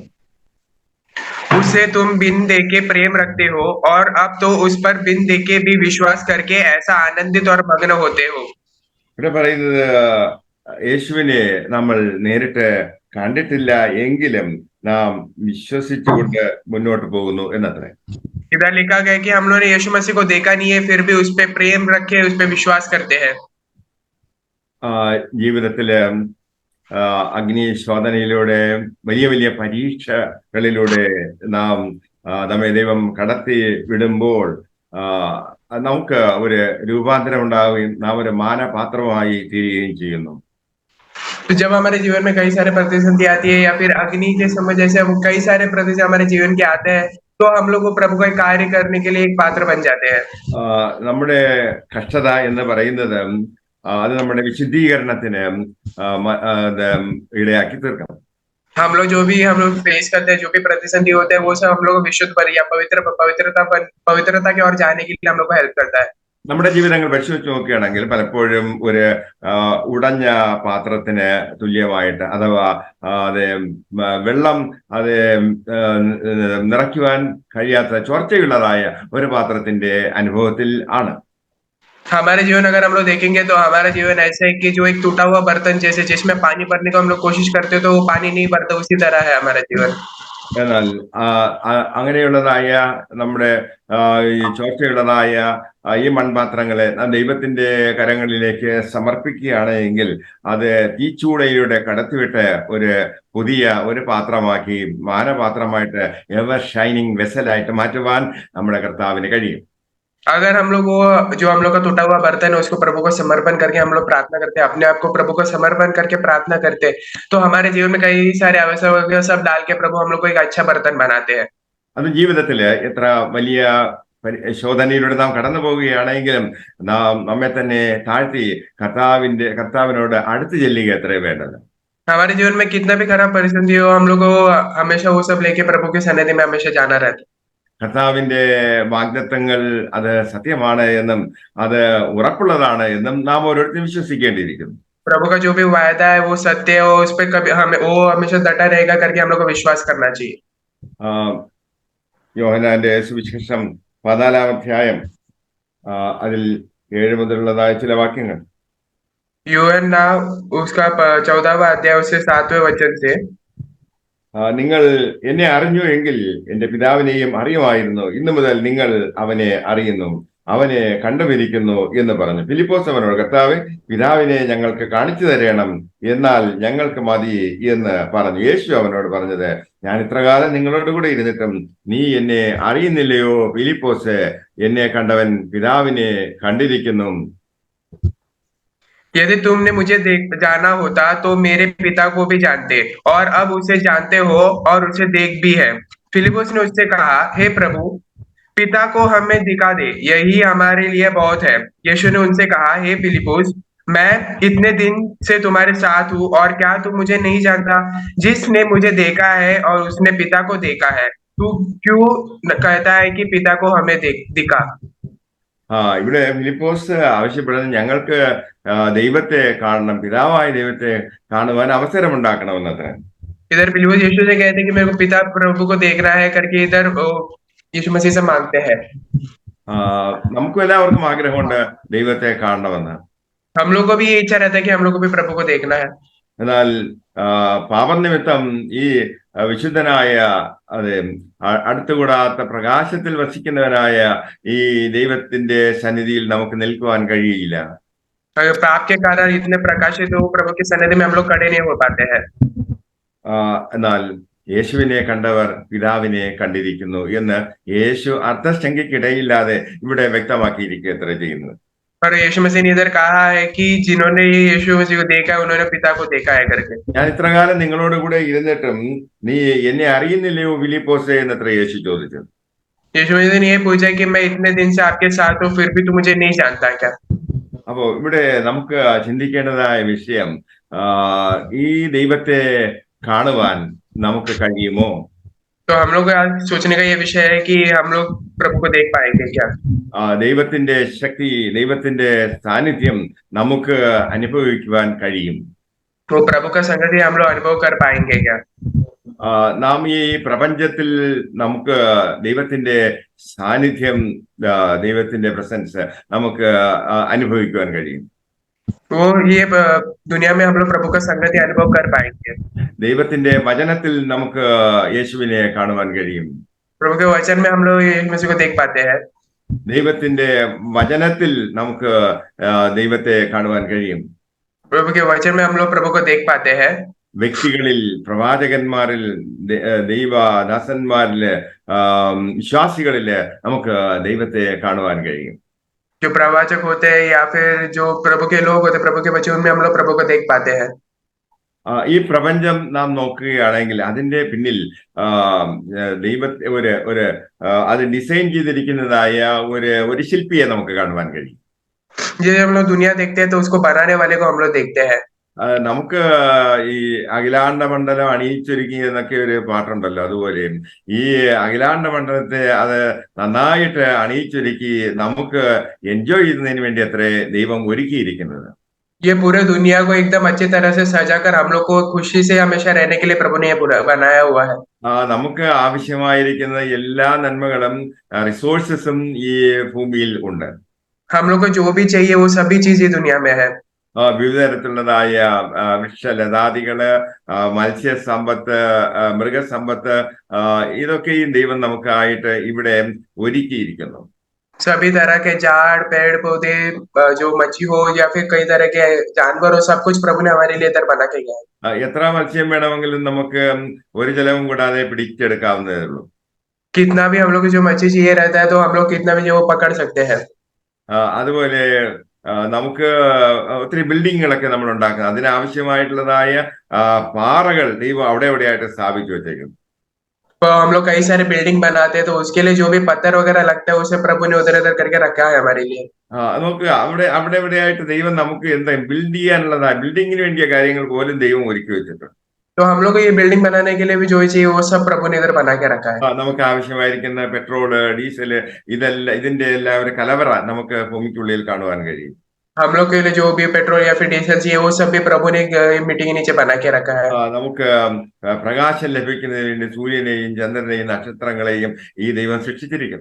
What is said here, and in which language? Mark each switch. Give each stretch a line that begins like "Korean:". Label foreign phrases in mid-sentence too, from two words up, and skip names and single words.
Hindi: उससे तुम बिन देखे प्रेम रखते हो, और अब तो उस पर बिन देखे भी विश्वास करके ऐसा आनंदित और मग्न होते हो।
Malayalam: ഇവിടെ പറയുന്നത് യേശുവിനെ നമ്മൾ നേരിട്ട് കണ്ടിട്ടില്ല എങ്കിലും നാം വിശ്വസിച്ചുകൊണ്ട് മുന്നോട്ട് പോകുന്നു എന്നത്രേ.
Hindi: इधर लिखा गया है कि हम लोगों ने यीशु मसीह को देखा नहीं है, फिर भी उस पे प्रेम रखे, उस पे विश्वास करते हैं।
Malayalam: ജീവിതത്തില് അഗ്നി ശോധനയിലൂടെ വലിയ വലിയ പരീക്ഷകളിലൂടെ നാം നമ്മെ ദൈവം കടത്തി വിടുമ്പോൾ നമുക്ക് ഒരു രൂപാന്തരം ഉണ്ടാവുകയും നാം ഒരു മാനപാത്രമായി തീരുകയും ചെയ്യുന്നു.
Hindi: तो जब हमारे जीवन में कई सारे प्रतिसंधि आती है या फिर अग्नि के समय जैसे हम कई सारे प्रतिसंधि हमारे जीवन के आते हैं, तो हम लोग को प्रभु का कार्य करने के लिए एक पात्र बन जाते हैं।
Malayalam: നമ്മുടെ കഷ്ടത എന്ന് പറയുന്നത് അത് നമ്മുടെ വിശുദ്ധീകരണത്തിന് ഇടയാക്കി തീർക്കണം.
Hindi: हम लोग जो भी हम लोग फेस करते हैं, जो भी प्रतिसंधि होते हैं, वो सब हम लोग को विशुद्ध या पवित्रता की ओर जाने के लिए हम लोग को हेल्प करता है।
Malayalam: നമ്മുടെ ജീവിതങ്ങൾ പരിശോധിച്ച് നോക്കുകയാണെങ്കിൽ പലപ്പോഴും ഒരു ഉടഞ്ഞ പാത്രത്തിന് തുല്യമായിട്ട്, അഥവാ അത് വെള്ളം അത് നിറയ്ക്കുവാൻ കഴിയാത്ത ചോർച്ചയുള്ളതായ ഒരു പാത്രത്തിന്റെ അനുഭവത്തിൽ ആണ്.
Hindi: हमारे जीवन अगर हम लोग देखेंगे तो हमारा जीवन ऐसा है कि जो एक टूटा हुआ बर्तन जैसे जिसमें पानी भरने को हम लोग कोशिश करते हो तो वो पानी नहीं भरता, उसी तरह है हमारा जीवन।
Malayalam: എന്നാൽ അങ്ങനെയുള്ളതായ നമ്മുടെ ഈ ചോർച്ചയുള്ളതായ ഈ മൺപാത്രങ്ങളെ ദൈവത്തിന്റെ കരങ്ങളിലേക്ക് സമർപ്പിക്കുകയാണ് എങ്കിൽ അത് തീച്ചൂടയിലൂടെ കടത്തിവിട്ട് ഒരു പുതിയ ഒരു പാത്രമാക്കി, മാനപാത്രമായിട്ട്,
English: ever shining
Malayalam: വെസലായിട്ട് മാറ്റുവാൻ നമ്മുടെ കർത്താവിന് കഴിയും.
Hindi: अगर हम लोग वो जो हम लोग का टूटा हुआ बर्तन है उसको प्रभु को समर्पण करके हम लोग प्रार्थना करते हैं, अपने आप को प्रभु को समर्पण करके प्रार्थना करते हैं, तो हमारे जीवन में कई सारे आवश्यक सब डाल के प्रभु हम लोग को एक अच्छा बर्तन बनाते हैं।
Malayalam: അത് ജീവിതത്തില് എത്ര വലിയ ശോധനയിലൂടെ നാം കടന്നു പോവുകയാണെങ്കിലും നാം നമ്മെ തന്നെ താഴ്ത്തി കർത്താവിനോട് അടുത്ത് ചെല്ലുക എത്രയും വേണ്ടത്.
Hindi: हमारे जीवन में कितना भी खराब परिस्थिति हो, हम लोग को हमेशा वो सब लेके प्रभु के सन्निधि में हमेशा जाना रहता है।
Malayalam: കർത്താവിന്റെ വാഗ്ദത്തങ്ങൾ അത് സത്യമാണ് എന്നും അത് ഉറപ്പുള്ളതാണ് എന്നും നാം ഓരോരുത്തരും വിശ്വസിക്കേണ്ടിയിരിക്കുന്നു.
Hindi: प्रभु का जो भी वायदा है वो सत्य है, उस पर कभी हमें वो हमेशा डटा रहेगा करके हम लोग को विश्वास करना चाहिए।
Malayalam: യോഹന്നാന്റെ സുവിശേഷം 14-ാം അധ്യായം അതിൽ 7 മുതലുള്ളതായ ചില വാക്യങ്ങൾ.
Hindi: यूहन्ना उसका 14वां अध्याय उससे 7वें वचन से,
Malayalam: നിങ്ങൾ എന്നെ അറിഞ്ഞു എങ്കിൽ എന്റെ പിതാവിനെയും അറിയുമായിരുന്നു, ഇന്നു മുതൽ നിങ്ങൾ അവനെ അറിയുന്നു, അവനെ കണ്ടുപിടിക്കുന്നു എന്ന് പറഞ്ഞു. ഫിലിപ്പോസ് അവനോട്, കർത്താവേ, പിതാവിനെ ഞങ്ങൾക്ക് കാണിച്ചു തരണം, എന്നാൽ ഞങ്ങൾക്ക് മതി എന്ന് പറഞ്ഞു. യേശു അവനോട് പറഞ്ഞത്, ഞാൻ ഇത്രകാലം നിങ്ങളോട് കൂടെ ഇരുന്നിട്ടും നീ എന്നെ അറിയുന്നില്ലയോ ഫിലിപ്പോസ്? എന്നെ കണ്ടവൻ പിതാവിനെ കണ്ടിരിക്കുന്നു.
Hindi: यदि तुमने मुझे जाना होता तो मेरे पिता को भी जानते, और अब उसे जानते हो और उसे देख भी है। फिलिपुस ने उससे कहा, हे प्रभु, पिता को हमें दिखा दे, यही हमारे लिए बहुत है। यीशु ने उनसे कहा, हे फिलिपुस, मैं इतने दिन से तुम्हारे साथ हूँ और क्या तू मुझे नहीं जानता? जिसने मुझे देखा है और उसने पिता को देखा है, तू क्यों कहता है कि पिता को हमें दिखा?
Malayalam: ഇവിടെ ഫിലിപ്പോസ് ആവശ്യപ്പെടുന്നത് ഞങ്ങൾക്ക് ദൈവത്തെ കാണണം, പിതാവായ ദൈവത്തെ കാണുവാൻ അവസരമുണ്ടാക്കണമെന്നത്.
Hindi: इधर फिलिपुस यीशु से कहते हैं कि मेरे को पिता प्रभु को देखना है करके इधर यीशु मसीह से मांगते हैं।
Malayalam: നമുക്കും എല്ലാവർക്കും ആഗ്രഹമുണ്ട് ദൈവത്തെ കാണണമെന്ന്.
Hindi: हम लोग को भी ये इच्छा रहता है कि हम लोग को भी प्रभु को देखना है।
Malayalam: എന്നാൽ പാപനിമിത്തം ഈ വിശുദ്ധനായ അതെ അടുത്തുകൂടാത്ത പ്രകാശത്തിൽ വസിക്കുന്നവനായ ഈ ദൈവത്തിന്റെ സന്നിധിയിൽ നമുക്ക് നിൽക്കുവാൻ കഴിയില്ല.
Hindi: पाप के कारण इतने प्रकाशित हो प्रभु के सन्निधि में हम लोग खड़े नहीं हो पाते हैं।
Malayalam: എന്നാൽ യേശുവിനെ കണ്ടവർ പിതാവിനെ കണ്ടിരിക്കുന്നു എന്ന് യേശു അർത്ഥശങ്കയ്ക്കിടയില്ലാതെ ഇവിടെ വ്യക്തമാക്കിയിരിക്കുക എത്ര ചെയ്യുന്നത്.
Hindi: पर यीशु मसीह ने इधर कहा है कि जिन्होंने यीशु मसीह को देखा है उन्होंने पिता को देखा है करके।
Malayalam: ഞാൻ ഇത്രകാലം നിങ്ങളോട് കൂടെ ഇരുന്നിട്ടും നീ എന്നെ അറിയുന്നില്ലയോ ഫിലിപ്പോസേ എന്നത്ര യേശു ചോദിച്ചത്.
Hindi: यीशु मसीह ने ये पूछा कि मैं इतने दिन से आपके साथ हूँ फिर भी तू मुझे नहीं जानता क्या?
Malayalam: അപ്പോ ഇവിടെ നമുക്ക് ചിന്തിക്കേണ്ടതായ വിഷയം, ഈ ദൈവത്തെ കാണുവാൻ നമുക്ക് കഴിയുമോ?
Hindi: तो हम लोग आज सोचने का ये विषय है कि हम लोग प्रभु को देख पाएंगे क्या?
Malayalam: ദൈവത്തിന്റെ ശക്തി, ദൈവത്തിന്റെ സാന്നിധ്യം നമുക്ക് അനുഭവിക്കുവാൻ കഴിയും.
Hindi: तो प्रभु का संगति हम लोग अनुभव कर पाएंगे क्या?
Malayalam: നാം ഈ പ്രപഞ്ചത്തിൽ നമുക്ക് ദൈവത്തിന്റെ സാന്നിധ്യം, ദൈവത്തിന്റെ പ്രസൻസ് നമുക്ക് അനുഭവിക്കുവാൻ കഴിയും.
Hindi: वो ये दुनिया में हम लोग प्रभु का संगति अनुभव कर पाएंगे।
Malayalam: ദൈവത്തിന്റെ വചനത്തിൽ നമുക്ക് യേശുവിനെ കാണുവാൻ കഴിയും.
Hindi: प्रभु के वचन में हम लोग यीशु मसीह को देख पाते हैं।
Malayalam: ദൈവത്തിന്റെ വചനത്തിൽ നമുക്ക് ദൈവത്തെ കാണുവാൻ കഴിയും.
Hindi: प्रभु के वचन में हम लोग प्रभु को देख पाते हैं।
Malayalam: വ്യക്തികളിൽ, പ്രവാചകന്മാരിൽ, ദൈവദാസന്മാരില്, വിശ്വാസികളില് നമുക്ക് ദൈവത്തെ കാണുവാൻ കഴിയും.
Hindi: जो प्रवाचक होते हैं या फिर जो प्रभु के लोग होते हैं, प्रभु के बच्चे, उनमें हम लोग प्रभु को देख पाते हैं।
Malayalam: ഈ പ്രപഞ്ചം നാം നോക്കുകയാണെങ്കിൽ അതിന്റെ പിന്നിൽ ദൈവത്തെ ഒരു അത് ഡിസൈൻ ചെയ്തിരിക്കുന്നതായ ഒരു ശില്പിയെ നമുക്ക് കാണുവാൻ കഴിയും.
Hindi: जब हम लोग दुनिया देखते हैं तो उसको बनाने वाले को हम लोग देखते हैं।
Malayalam: നമുക്ക് ഈ അഖിലാണ്ട മണ്ഡലം അണിയിച്ചൊരുക്കി എന്നൊക്കെ ഒരു പാട്ടുണ്ടല്ലോ, അതുപോലെ ഈ അഖിലാണ്ട മണ്ഡലത്തെ അത് നന്നായിട്ട് അണിയിച്ചൊരുക്കി നമുക്ക് എൻജോയ് ചെയ്യുന്നതിന് വേണ്ടി അത്രേ ദൈവം ഒരുക്കിയിരിക്കുന്നത്.
Hindi: ये पूरे दुनिया को एकदम अच्छी तरह से सजाकर हम लोग को खुशी से हमेशा रहने के लिए प्रभु ने ये पूरा बनाया हुआ है।
Malayalam: നമുക്ക് ആവശ്യമായിരിക്കുന്ന എല്ലാ നന്മകളും റിസോഴ്സസും ഈ ഭൂമിയിൽ ഉണ്ട്.
Hindi: हम लोग को जो भी चाहिए वो सभी चीज ये दुनिया में है।
Malayalam: വിവിധ തരത്തിലുള്ളതായ വൃക്ഷലതാദികള്, മത്സ്യസമ്പത്ത്, മൃഗസമ്പത്ത്, ഇതൊക്കെയും ദൈവം നമുക്കായിട്ട് ഇവിടെ ഒരുക്കിയിരിക്കുന്നു.
Hindi: सभी तरह के झाड़, पेड़ पौधे, जो मच्छी हो या फिर कई तरह के जानवर हो, सब कुछ प्रभु ने हमारे लिए इधर बना के गया है।
Malayalam: എത്ര മത്സ്യം വേണമെങ്കിലും നമുക്ക് ഒരു ചെലവും കൂടാതെ പിടിച്ചെടുക്കാവുന്നതേ ഉള്ളൂ.
Hindi: कितना भी हम लोग को जो मच्छी चाहिए रहता है तो हम लोग कितना भी वो पकड़ सकते हैं।
Malayalam: അതുപോലെ നമുക്ക് ഒത്തിരി ബിൽഡിങ്ങുകളൊക്കെ നമ്മൾ ഉണ്ടാക്കുന്നത്, അതിനാവശ്യമായിട്ടുള്ളതായ പാറകൾ ദൈവം അവിടെ എവിടെയായിട്ട് സ്ഥാപിച്ചു വെച്ചേക്കുന്നു.
Hindi: तो हम लोग कई सारे बिल्डिंग बनाते हैं तो उसके लिए जो भी पत्थर वगैरह लगता है उसे प्रभु ने उधर उधर करके रखा है हमारे लिए।
Malayalam: നമുക്ക് അവിടെ എവിടെയായിട്ട് ദൈവം നമുക്ക് എന്താ ബിൽഡ് ചെയ്യാനുള്ളതായ ബിൽഡിങ്ങിന് വേണ്ടിയ കാര്യങ്ങൾ പോലും ദൈവം ഒരുക്കി വെച്ചിട്ടുണ്ട്.
Hindi: तो हम लोग को ये बिल्डिंग बनाने के लिए भी जो चाहिए वो सब प्रभु ने इधर बना के रखा है।
Malayalam: നമുക്ക് ആവശ്യമായിരിക്കുന്ന പെട്രോള്, ഡീസല്, ഇതിന്റെ എല്ലാം ഒരു കലവറ നമുക്ക് ഭൂമിക്കുള്ളിൽ കാണുവാൻ കഴിയും.
Hindi: हम लोग के लिए जो भी पेट्रोल या फिर डीजल चाहिए वो सब भी प्रभु ने मिट्टी के नीचे बना के रखा है।
Malayalam: നമുക്ക് പ്രകാശം ലഭിക്കുന്നതിന് വേണ്ടി സൂര്യനെയും ചന്ദ്രനെയും നക്ഷത്രങ്ങളെയും ഈ ദൈവം സൃഷ്ടിച്ചിരിക്കുന്നു.